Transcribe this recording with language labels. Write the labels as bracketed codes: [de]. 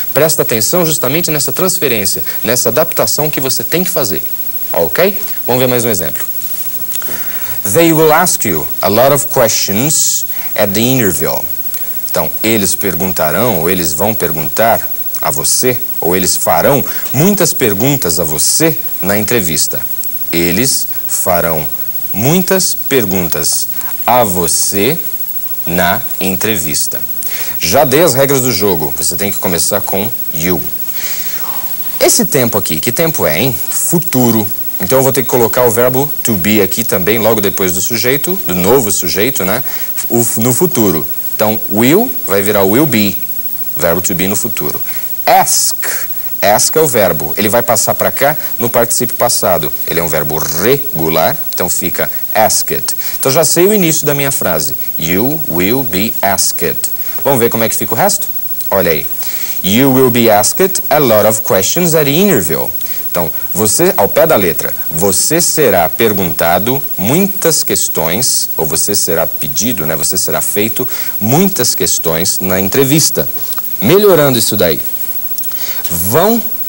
[pt] Presta atenção justamente nessa transferência, nessa adaptação que você tem que fazer. Ok? Vamos ver mais um exemplo. [en] They will ask you a lot of questions at the interview. [pt] Então, eles perguntarão, ou eles vão perguntar a você, ou eles farão muitas perguntas a você na entrevista. Eles farão muitas perguntas a você na entrevista. Já dei as regras do jogo. Você tem que começar com you. Esse tempo aqui, que tempo é, hein? Futuro. Então eu vou ter que colocar o verbo to be aqui também, logo depois do sujeito, do novo sujeito, né? No futuro. Então, will vai virar will be, verbo to be no futuro. Ask, ask é o verbo, ele vai passar para cá no particípio passado. Ele é um verbo regular, então fica asked. Então já sei o início da minha frase. [en] You will be asked. [pt] Vamos ver como é que fica o resto? Olha aí. [en] You will be asked a lot of questions at the interview. [pt] Então, você, ao pé da letra, você será perguntado muitas questões, ou você será pedido, né? Você será feito muitas questões na entrevista. Melhorando isso daí. Vão